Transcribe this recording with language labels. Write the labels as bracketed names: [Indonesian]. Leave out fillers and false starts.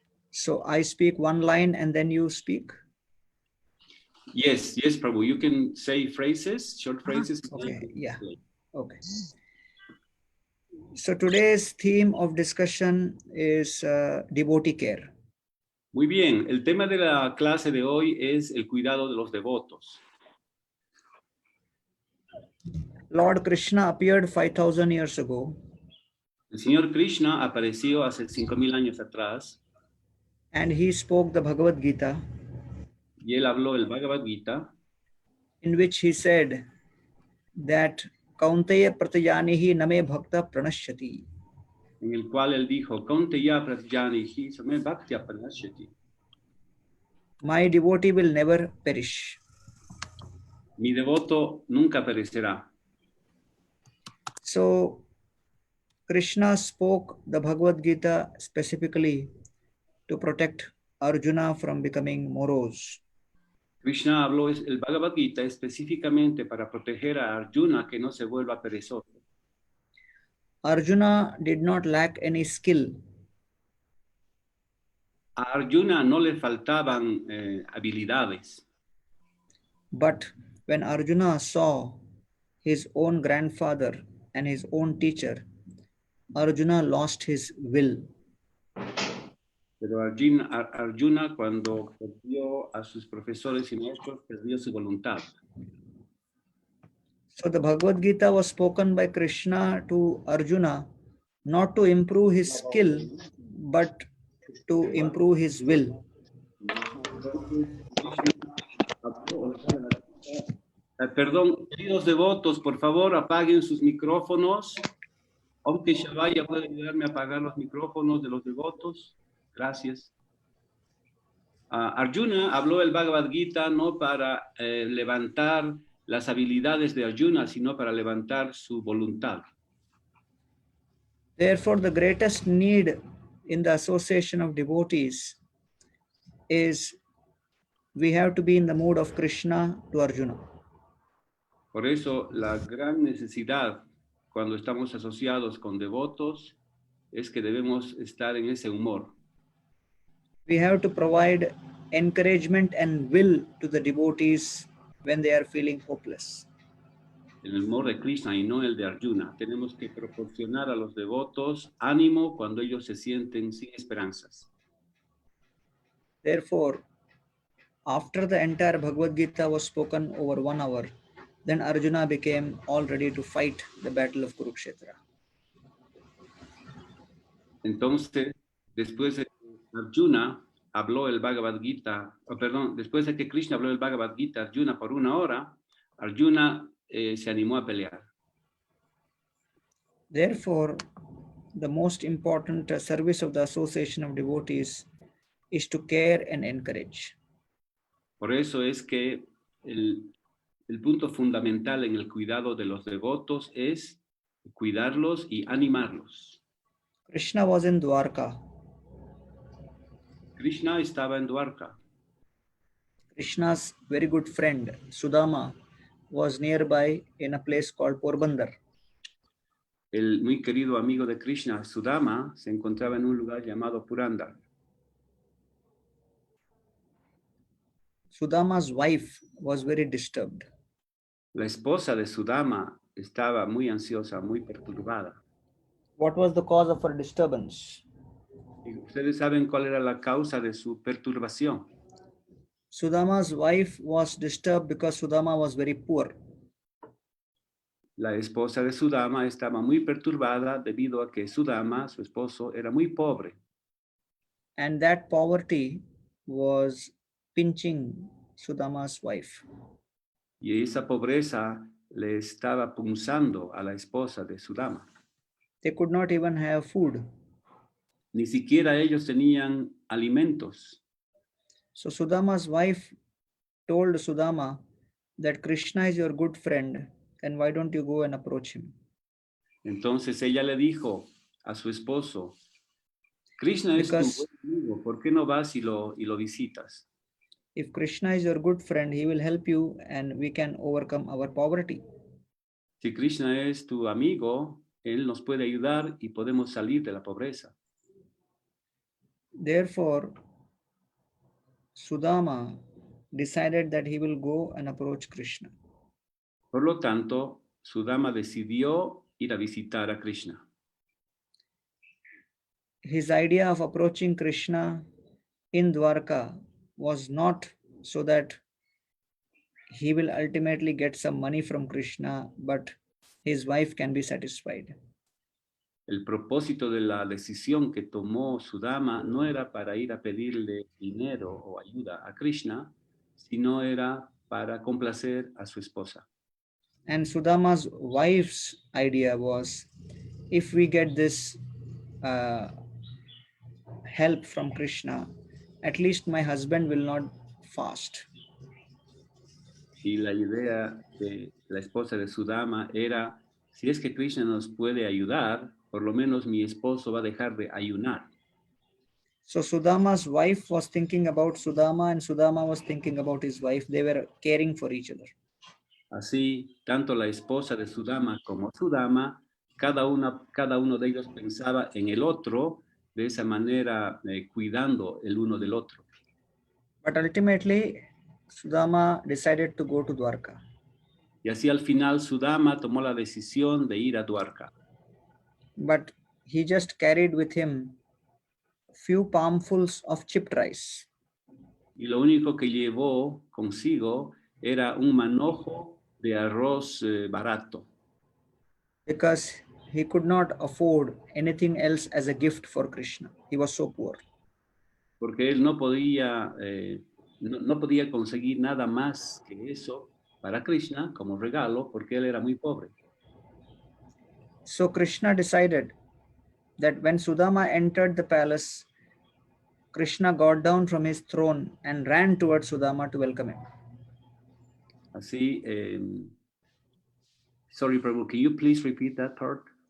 [English] So I speak one line and then you speak? Yes, Prabhu. You can say phrases, short phrases. Okay, yeah. Okay. So today's theme of discussion is devotee care. [Spanish] Muy bien, el tema de la clase de hoy es el cuidado de los devotos. [English] Lord Krishna appeared 5,000 years ago. [Spanish] El Señor Krishna apareció hace 5,000 años atrás. [English] And he spoke the Bhagavad Gita. [Spanish] Y él habló el Bhagavad Gita. [English] In which he said that [Sanskrit] Kaunteya Pratyanihi Name Bhakta Pranashyati. [Spanish] En el cual él dijo, [Sanskrit] Kaunteya Pratyanihi Name Bhakta Pranashyati. [English] My devotee will never perish. [Spanish] Mi devoto nunca perecerá. [English] So Krishna spoke the Bhagavad Gita specifically to protect Arjuna from becoming morose. [Spanish] Krishna habló el Bhagavad Gita específicamente para proteger a Arjuna que no se vuelva perezoso. [English] Arjuna did not lack any skill. [Spanish] A Arjuna no le faltaban habilidades. [English] But when Arjuna saw his own grandfather and his own teacher, Arjuna lost his will. [Spanish] Pero Arjuna cuando perdió a sus profesores y maestros, perdió su voluntad. [English] So the Bhagavad Gita was spoken by Krishna to Arjuna not to improve his skill, but to improve his will. [Spanish] Perdón, queridos devotos, por favor apaguen sus micrófonos. Aunque Shavaya puede ayudarme a apagar los micrófonos de los devotos. Gracias. Arjuna habló el Bhagavad Gita no para levantar las habilidades de Arjuna, sino para levantar su voluntad. [English] Therefore, the greatest need in the association of devotees is we have to be in the mood of Krishna to Arjuna. [Spanish] Por eso, la gran necesidad cuando estamos asociados con devotos es que debemos estar en ese humor. [English] We have to provide encouragement and will to the devotees when they are feeling hopeless. [Spanish] El humor de Krishna y no el de Arjuna. Tenemos que proporcionar a los devotos ánimo cuando ellos se sienten sin esperanzas. [English] Therefore, after the entire Bhagavad Gita was spoken over 1 hour, then Arjuna became all ready to fight the battle of Kurukshetra. [Spanish] Entonces, después de que Arjuna habló el Bhagavad Gita, después de que Krishna habló el Bhagavad Gita, Arjuna por 1 hora, Arjuna se animó a pelear. [English] Therefore, the most important service of the association of devotees is to care and encourage. [Spanish] Por eso es que el punto fundamental en el cuidado de los devotos es cuidarlos y animarlos. [English] Krishna was in Dwarka. [Spanish] Krishna estaba en Dwarka. [English] Krishna's very good friend, Sudama, was nearby in a place called Porbandar. [Spanish] El muy querido amigo de Krishna, Sudama, se encontraba en un lugar llamado Purandar. [English] Sudama's wife was very disturbed. [Spanish] La esposa de Sudama estaba muy ansiosa, muy perturbada. [English] What was the cause of her disturbance? [Spanish] Y ustedes saben cuál era la causa de su perturbación. [English] Sudama's wife was disturbed because Sudama was very poor. [Spanish] La esposa de Sudama estaba muy perturbada debido a que Sudama, su esposo, era muy pobre. [English] And that poverty was pinching Sudama's wife. [Spanish] Y esa pobreza le estaba punzando a la esposa de Sudama. [English] They could not even have food. [Spanish] Ni siquiera ellos tenían alimentos. [English] So Sudama's wife told Sudama that Krishna is your good friend, and why don't you go and approach him? [Spanish] Entonces ella le dijo a su esposo, Krishna es tu buen amigo, ¿por qué no vas y lo visitas? [English] If Krishna is your good friend, he will help you and we can overcome our poverty. [Spanish] Si Krishna es tu amigo, Él nos puede ayudar y podemos salir de la pobreza. [English] Therefore, Sudama decided that he will go and approach Krishna. [Spanish] Por lo tanto, Sudama decidió ir a visitar a Krishna. [English] His idea of approaching Krishna in Dwarka was not so that he will ultimately get some money from Krishna, but his wife can be satisfied. [Spanish] El propósito de la decisión que tomó Sudama no era para ir a pedirle dinero o ayuda a Krishna, sino era para complacer a su esposa. [English] And Sudama's wife's idea was, if we get this uh, help from Krishna, at least my husband will not fast. [Spanish] Y la idea de la esposa de Sudama era, si es que Krishna nos puede ayudar, por lo menos mi esposo va a dejar de ayunar. [English] So Sudama's wife was thinking about Sudama, and Sudama was thinking about his wife. They were caring for each other. [Spanish] Así, tanto la esposa de Sudama como Sudama, cada uno de ellos pensaba en el otro, de esa manera cuidando el uno del otro. [English] But ultimately, Sudama decided to go to Dwarka. [Spanish] Y así al final Sudama tomó la decisión de ir a Dwarka. [English] But he just carried with him few palmfuls of chipped rice. [Spanish] Y lo único que llevó consigo era un manojo de arroz barato. [English] Because he could not afford anything else as a gift for Krishna. He was so poor. [Spanish] Porque él no podía, no podía conseguir nada más que eso para Krishna como regalo, porque él era muy pobre. [English] So Krishna decided that when Sudama entered the palace, Krishna got down from his throne and ran towards Sudama to welcome him. Así, sorry, Prabhu, can you please repeat that part?